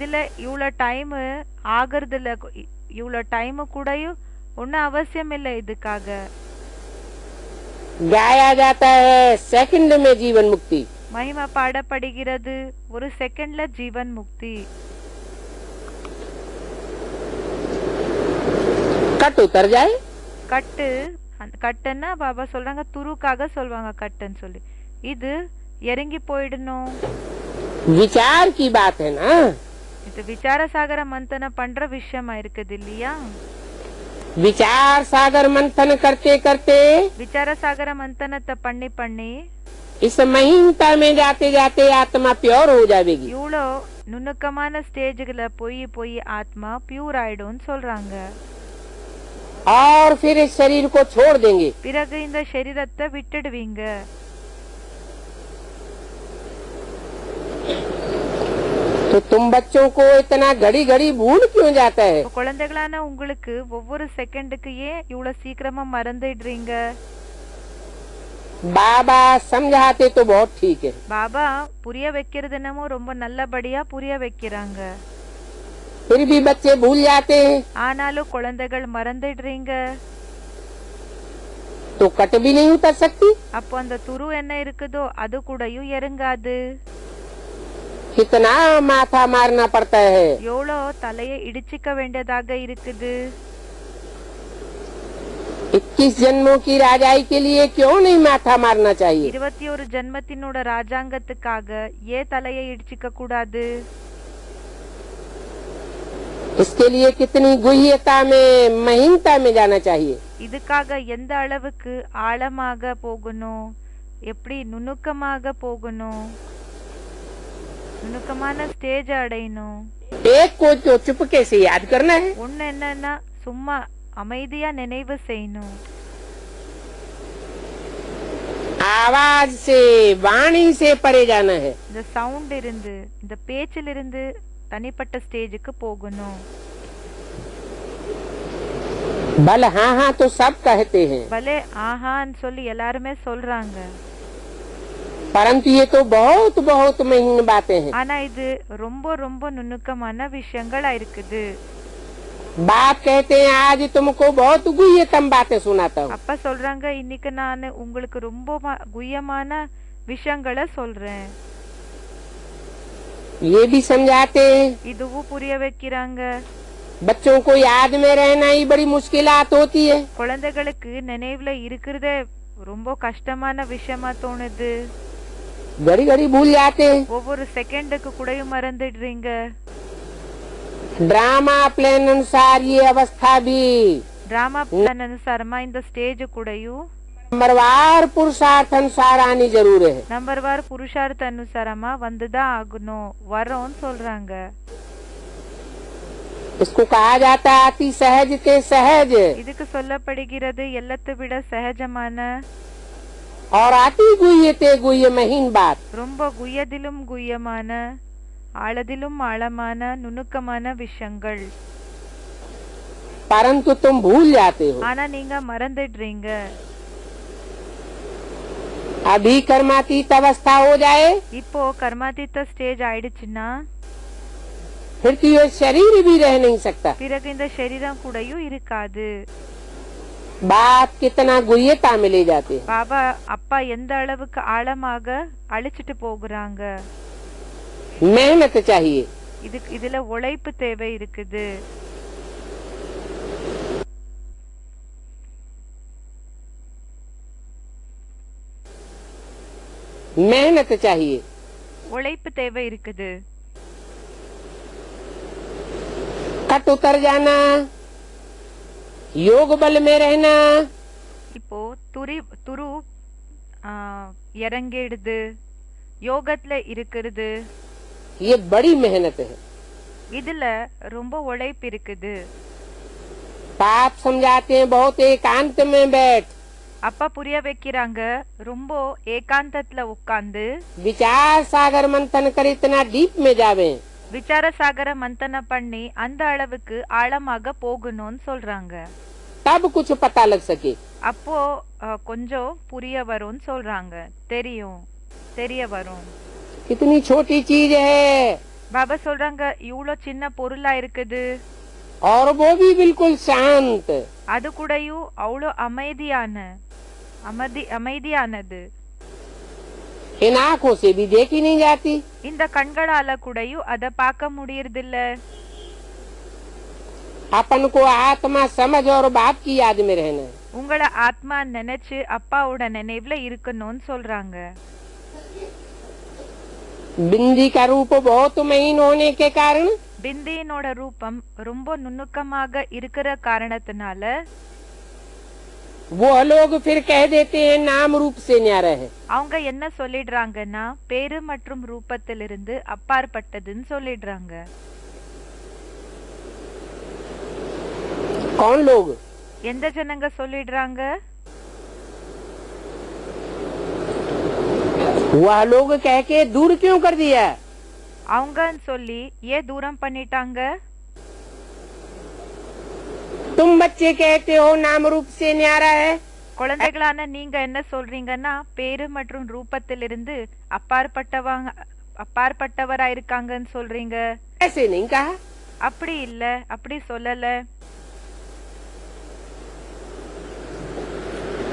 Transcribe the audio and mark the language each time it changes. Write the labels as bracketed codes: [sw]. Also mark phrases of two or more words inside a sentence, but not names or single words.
[ta] இதுல இவ்வளவு டைம் ஆகிறதுல இவ்வளவு டைம் கூடயும் ஒன்னும் அவசியம் இல்லை. இதுக்காக [hi] गाया जाता है सेकंड में जीवन मुक्ति। [ta] மகிமா பாடப்படுகிறது ஒரு செகண்ட்ல ஜீவன் முக்தி. [hi] कट उतर जाए [ta] கட்டுன்னா பாபா சொல்றாங்க துருக்காக சொல்வாங்க கட்டுன்னு சொல்லி. இது இறங்கி போயிடணும். [hi] विचार की बात है ना। [ta] இது [hi] विचार सागर मंथन [ta] பண்ற விஷயமா இருக்குது இல்லையா. [hi] विचार सागर मंथन करते करते विचार सागर [ta] மந்தனத்தை பண்ணி பண்ணி [hi] इस महीनता में जाते जाते आत्मा प्योर हो जाएगी। [ta] இவ்வளோ நுணுக்கமான ஸ்டேஜ்களை போய் போய் ஆத்மா பியூர் ஆயிடும்னு சொல்றாங்க. [hi] और फिर इस शरीर को छोड़ देंगे। [ta] பிறகு இந்த சரீரத்தை விட்டுடுவீங்க. [hi] तो तुम बच्चों को इतना घड़ी घड़ी भूल क्यों जाता है। [ta] குழந்தைகளான உங்களுக்கு ஒவ்வொரு செகண்டுக்கு ஏன் இவ்வளவு சீக்கிரமா மறந்துடுறீங்க. [hi] बाबा समझाते तो बहुत ठीक है। [ta] பாபா புரிய வைக்கிறது என்னமோ ரொம்ப நல்லபடியா புரிய வைக்கிறாங்க. [hi] फिर भी बच्चे भूल जाते हैं। [ta] ஆனாலும் குழந்தைகள் மறந்துடுறீங்க. [hi] तो कट भी नहीं उतर सकती। [ta] அப்போ அந்த துரு என்ன இருக்குதோ அது கூடயும் இறங்காது. [hi] कितना माथा मारना पड़ता है। [ta] எவ்வளோ தலையை இடிச்சிக்க வேண்டியதாக இருக்குது. [hi] 21 जन्मों की राजाई के लिए क्यों नहीं माथा मारना चाहिए। [ta] 21 ஜென்மத்தினோட ராஜாங்கத்துக்காக ஏன் தலையை இடிச்சிக்க கூடாது? [hi] इसके लिए कितनी गुह्यता में महीनता में जाना चाहिए। [ta] இதுக்காக எந்த அளவுக்கு ஆழமாக போகணும், எப்படி நுணுக்கமாக போகணும், நுணுக்கமான ஸ்டேஜ் அடையணும். [hi] एक को तो चुपके से याद करना है। [ta] ஒன்னு என்னன்னா சும்மா அமைதியா நினைவு செய்யணும். [hi] आवाज से वाणी से परे जाना है। [ta] இந்த சவுண்ட் இருந்து இந்த பேச்சிலிருந்து தனிப்பட்ட ஸ்டேஜுக்கு போகணும். [hi] बल हाँ हाँ तो सब कहते हैं, [ta] பலே ஆஹான்னு சொல்லி எல்லாருமே சொல்றாங்க. [hi] परंतु ये तो बहुत बहुत महीन बातें हैं। [ta] ஆனா இது ரொம்ப ரொம்ப நுணுக்கமான விஷயங்களா இருக்குது. [hi] बाप कहते हैं आज तुमको बहुत गुह्यतम बातें सुनाता हूँ। [ta] அப்பா சொல்றாங்க இன்னைக்கு நான் உங்களுக்கு ரொம்ப குய்யமான விஷயங்களை சொல்றேன். [hi] ये भी समझाते हैं, [ta] இதுவும் புரிய வைக்கிறாங்க. [hi] बच्चों को याद में रहना ही बड़ी मुश्किलात होती है। [ta] குழந்தைகளுக்கு நினைவுல இருக்கிறதே ரொம்ப கஷ்டமான விஷயமா தோணுது. [hi] घड़ी घड़ी भूल जाते हैं। [ta] ஒவ்வொரு செகண்டுக்கு கூடயும் மறந்துடுறீங்க. [en] drama plan [hi] अनुसार ये अवस्था भी [en] drama plan [ta] அனுசாரமா இந்த ஸ்டேஜ் கூடயும் [hi] नंबरवार पुरुषार्थ अनुसार आनी जरूर है। नंबर वार पुरुषार्थ [ta] அனுசாரமா வந்துதான் ஆகணும், வரோன்னு சொல்றாங்க. [hi] इसको कहा जाता है अति सहज ते सहज [ta] இதுக்கு சொல்லப்படுகிறது எல்லாத்தை விட சகஜமான [hi] और अति गुह्य ते गुह्य महीन बात। [ta] ரொம்ப குய்யதிலும் குய்யமான ஆழதிலும் ஆழமான நுணுக்கமான விஷயங்கள். [hi] परंतु तुम भूल जाते हो। [ta] ஆனா நீங்க மறந்துடுறீங்க. [hi] अभी कर्मातीत अवस्था हो जाए [ta] இப்போ கர்மாதீத்த ஸ்டேஜ் ஆயிடுச்சுன்னா [hi] फिर तो ये शरीर भी रह नहीं सकता। [ta] பிறகு இந்த சரீரம் கூடயும் இருக்காது. [hi] बाप कितना गुह्यता में ले जाते हैं। [ta] பாபா அப்பா எந்த அளவுக்கு ஆழமாக அழிச்சிட்டு போகிறாங்க. [hi] मेहनत चाहिए। [ta] இதுல உழைப்பு தேவை இருக்குது. [hi] मेहनत चाहिए। [ta] உழைப்பு தேவை இருக்குது. [hi] कट उतर जाना, योग बल में रहना, [ta] இப்போ துரு இறங்கிடுது, யோகத்துல இருக்கிறது, [hi] ये बड़ी मेहनत है। [ta] இதுல ரொம்ப உழைப்பு இருக்குது. [hi] पाप समझाते हैं बहुत एकांत में बैठ, [ta] அப்பா புரிய வைக்கிறாங்க ரொம்ப ஏகாந்தத்துல உட்கார்ந்து [hi] विचार सागर मंथन कर इतना डीप में जावे, विचार सागर मंथन [ta] பண்ணி அந்த அளவுக்கு ஆழமாக போகணும்னு சொல்றாங்க. [hi] तब कुछ पता लग सके। [ta] அப்போ கொஞ்சம் புரிய வரும்னு சொல்றாங்க. தெரிய வரும். [hi] कितनी छोटी चीज है [ta] பாபா சொல்றாங்க இவ்வளோ சின்ன பொருளா இருக்குது, [hi] और वो भी बिल्कुल शांत। [ta] அது கூடயும் அவ்வளோ அமைதியானது. [hi] इन आँखों से भी देखी नहीं जाती। [ta] இந்த கண்களால கூடயும் அத பார்க்க முடியறதில்ல. [hi] अपन को आत्मा समझ और बाप की याद में रहना है। [ta] உங்களை ஆத்மா நினைச்சு அப்பாவோட நினைவுல இருக்கணும்னு சொல்றாங்க. [hi] बिंदी का रूप बहुत महीन होने के कारण [ta] பிந்தியினோட ரூபம் ரொம்ப நுணுக்கமாக இருக்கிற காரணத்தினால [hi] वो लोग फिर कह देते हैं नाम रूप से न्यारा है। [ta] அவங்க என்ன சொல்லிடுறாங்கன்னா பேரு மற்றும் ரூபத்திலிருந்து அப்பாற்பட்டதுன்னு சொல்லிடுறாங்க. [hi] कौन लोग? [ta] எந்த ஜனங்க சொல்லிடுறாங்க? [hi] वह लोग कह के दूर क्यों कर दिया? [ta] அவங்கன்னு சொல்லி ஏன் தூரம் பண்ணிட்டாங்க? [hi] तुम बच्चे कहते हो नाम रूप से न्यारा है। [ta] குழந்தைகளான நீங்க என்ன சொல்றீங்கன்னா பேரு மற்றும் ரூபத்திலிருந்து அப்பாற்பட்டவரா இருக்காங்கன்னு சொல்றீங்க. [hi] ऐसे नहीं कहा। [ta] அப்படி இல்ல, அப்படி சொல்லல.